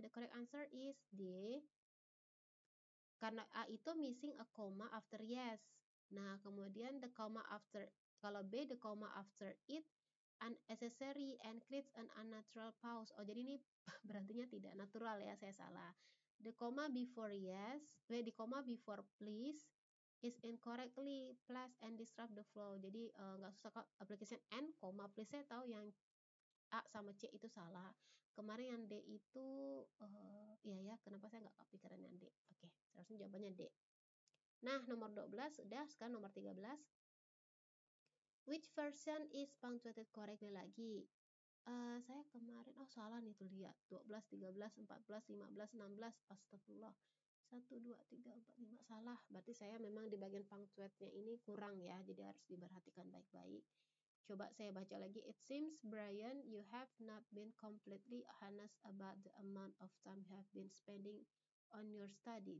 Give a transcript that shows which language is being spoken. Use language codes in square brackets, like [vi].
[en] The correct answer is D. [id] Karena A itu [en] missing a comma after yes. [id] Nah, kemudian [en] the comma after, [id] kalau [en] B, the comma after it unnecessary and creates an unnatural pause. [id] Oh, jadi ini berartinya tidak natural ya, saya salah. [en] The comma before yes, the comma before please is incorrectly placed and disrupt the flow. [id] Jadi nggak susah kok [en] application and, comma please [id] saya tahu yang A sama C itu salah. Kemarin yang D itu, iya ya, kenapa saya nggak kepikiran yang D? Oke, seharusnya jawabannya D. Nah, nomor 12 udah, sekarang nomor 13. [en] Which version is punctuated correctly [id] lagi? Saya kemarin, salah nih tuh lihat. 12, 13, 14, 15, 16, astagfirullah. 1, 2, 3, 4, 5, salah. Berarti saya memang di bagian punctuate-nya ini kurang ya, jadi harus diperhatikan baik-baik. Coba saya baca lagi. [en] It seems, Brian, you have not been completely honest about the amount of time you have been spending on your study.